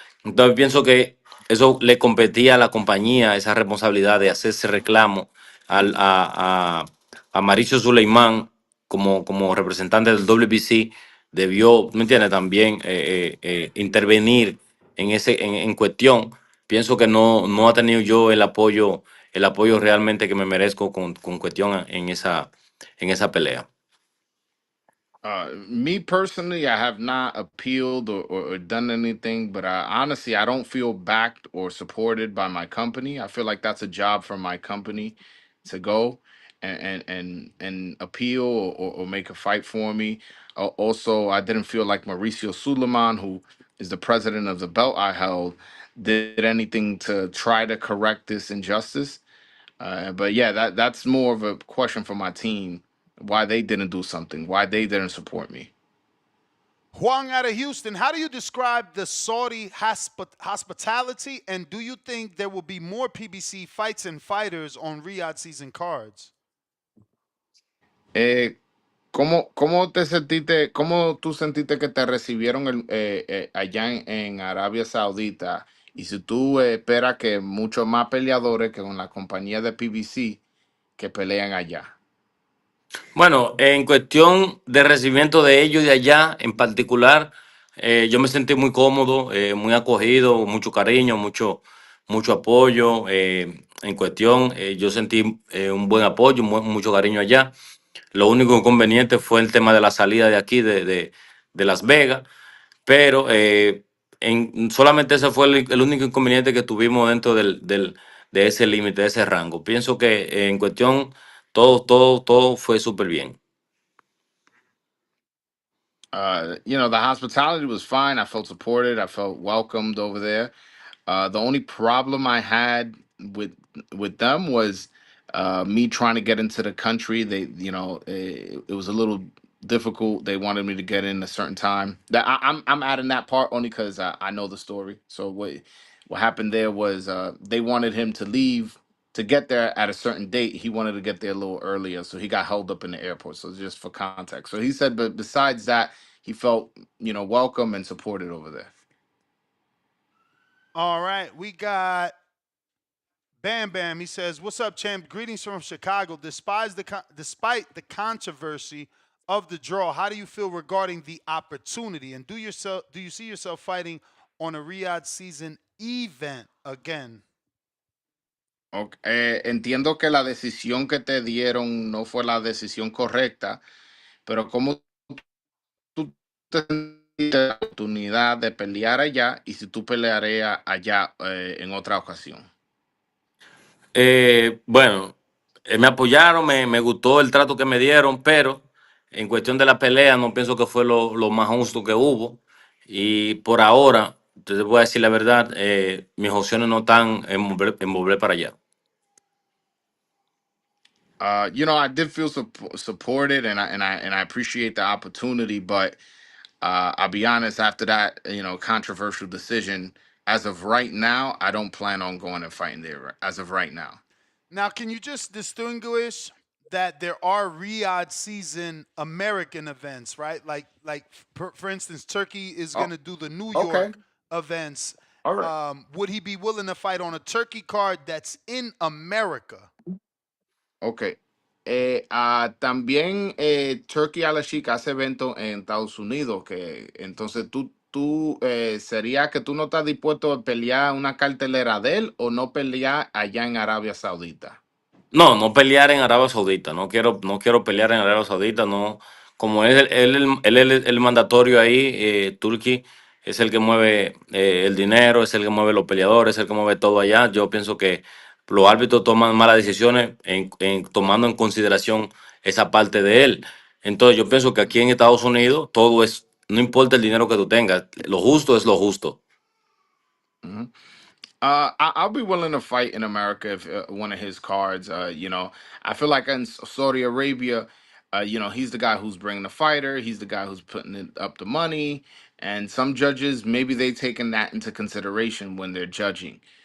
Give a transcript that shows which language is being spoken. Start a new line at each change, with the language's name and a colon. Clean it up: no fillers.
Spanish: Entonces pienso que eso le competía a la compañía, esa responsabilidad de hacer ese reclamo a Mauricio Suleimán como representante del WBC. Debió, ¿me entiendes? También intervenir en cuestión. Pienso que no ha tenido yo el apoyo realmente que me merezco con cuestión en esa pelea.
English: Me personally, I have not appealed or done anything, but honestly, I don't feel backed or supported by my company. I feel like that's a job for my company to go and appeal or make a fight for me. Also, I didn't feel like Mauricio Suleiman, who is the president of the belt I held, did anything to try to correct this injustice. But yeah, that's more of a question for my team, why they didn't do something, why they didn't support me. Huang out of Houston, how do you describe the Saudi hospitality, and do you think there will be more PBC fights and fighters on Riyadh season cards?
Spanish: Eh, ¿Cómo te sentiste, cómo tú sentiste que te recibieron allá en Arabia Saudita? Y si tú esperas que muchos más peleadores que con la compañía de PBC que pelean allá. Bueno, en cuestión de recibimiento de ellos de allá en particular, yo me sentí muy cómodo, muy acogido, mucho cariño, mucho apoyo. En cuestión, yo sentí un buen apoyo, mucho cariño allá. Lo único inconveniente fue el tema de la salida de aquí, de Las Vegas, pero solamente ese fue el único inconveniente que tuvimos dentro de ese límite, de ese rango. Pienso que en cuestión todo fue súper bien.
English: The hospitality was fine. I felt supported. I felt welcomed over there. The only problem I had with them was me trying to get into the country. It was a little difficult. They wanted me to get in a certain time. I'm adding that part only because I know the story. So what happened there was they wanted him to leave to get there at a certain date. He wanted to get there a little earlier, so he got held up in the airport. So just for context, so he said, but besides that, he felt welcome and supported over there. All right, we got Bam Bam. He says, "What's up, champ? Greetings from Chicago. Despite the controversy of the draw, how do you feel regarding the opportunity? And do you see yourself fighting on a Riyadh season event again?"
Spanish: Ok, entiendo que la decisión que te dieron no fue la decisión correcta, pero ¿cómo tú tendrías la oportunidad de pelear allá y si tú pelearías allá en otra ocasión? Bueno, me apoyaron, me gustó el trato que me dieron, pero en cuestión de la pelea no pienso que fue lo más justo que hubo. Y por ahora, te voy a decir la verdad, mis opciones no están en volver para allá.
English: I did feel supported, and I appreciate the opportunity, but I'll be honest. After that, controversial decision, as of right now, I don't plan on going and fighting there. As of right now. Now, can you just distinguish that there are Riyadh season American events, right? Like for instance, Turkey is going Oh, to do the New okay, York events. all right. Would he be willing to fight on a Turkey card that's in America? Ok.
Spanish: También Turkey a la Chica hace eventos en Estados Unidos, que entonces tú sería que tú no estás dispuesto a pelear una cartelera de él o no pelear allá en Arabia Saudita. No, no pelear en Arabia Saudita. No quiero pelear en Arabia Saudita. No, como él el mandatorio ahí, Turki es el que mueve el dinero, es el que mueve los peleadores, es el que mueve todo allá. Yo pienso que los árbitros toman malas decisiones tomando en consideración esa parte de él. Entonces yo pienso que aquí en Estados Unidos todo es, no importa el dinero que tú tengas, lo justo es lo justo. Ujú.
English: I'll be willing to fight in America if one of his cards. I feel like in Saudi Arabia, he's the guy who's bringing the fighter. He's the guy who's putting up the money. And some judges maybe they taking that into consideration when they're judging.